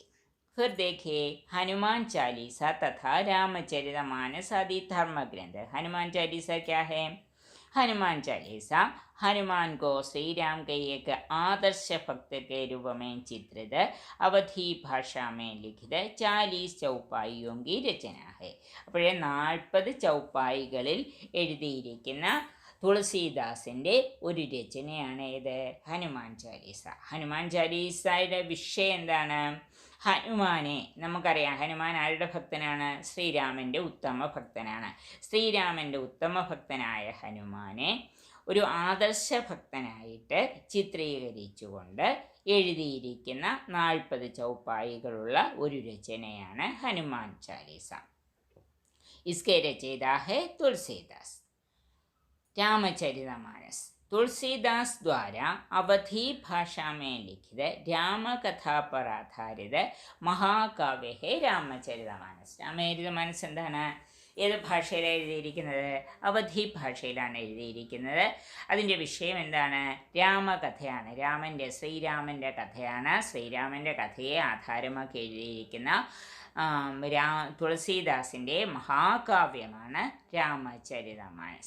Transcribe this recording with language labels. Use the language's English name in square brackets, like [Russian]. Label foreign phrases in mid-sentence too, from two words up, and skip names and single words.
[Hindi] फिर देखिए हनुमान चालीसा तथा रामचरितमानस आदि धर्म ग्रंथ। हनुमान चालीसा क्या है? हनुमान चालीसा हनुमान को श्री राम के एक आदर्श भक्त के रूप में चित्रित अवधि भाषा में लिखित 40 चौपाइयों की रचना है. [Malayalam] അപ്പോഴേ 40 ചൗപ്പായികളിൽ എഴുതിയിരിക്കുന്ന തുളസീദാസിൻ്റെ ഒരു രചനയാണ് ഏത്? ഹനുമാൻ ചാലീസ. ഹനുമാൻ ചാലീസയുടെ വിഷയം എന്താണ്? ഹനുമാനെ നമുക്കറിയാം, ഹനുമാൻ ആരുടെ ഭക്തനാണ്? ശ്രീരാമൻ്റെ ഉത്തമ ഭക്തനാണ്. ശ്രീരാമൻ്റെ ഉത്തമ ഭക്തനായ ഹനുമാനെ ഒരു ആദർശ ഭക്തനായിട്ട് ചിത്രീകരിച്ചുകൊണ്ട് എഴുതിയിരിക്കുന്ന 40 ചൗപ്പായികളുള്ള ഒരു രചനയാണ് ഹനുമാൻ ചാലീസ. [Hindi] इसके रचयिता है तुलसीदास. रामचरितमानस तुलसीदास द्वारा अवधी भाषा में लिखित രാമകഥാ पर आधारित महाकाव्य है रामचरितमानस. [Malayalam] രാമചരിതമാനസ് എന്താണ്? ഏത് ഭാഷയിലാണ് എഴുതിയിരിക്കുന്നത്? അവധി ഭാഷയിലാണ് എഴുതിയിരിക്കുന്നത്. അതിൻ്റെ വിഷയം എന്താണ്? രാമകഥയാണ്. ശ്രീരാമൻ്റെ കഥയാണ്. ശ്രീരാമൻ്റെ കഥയെ ആധാരമാക്കി എഴുതിയിരിക്കുന്ന തുളസീദാസിൻ്റെ മഹാകാവ്യമാണ് രാമചരിതമാനസ്.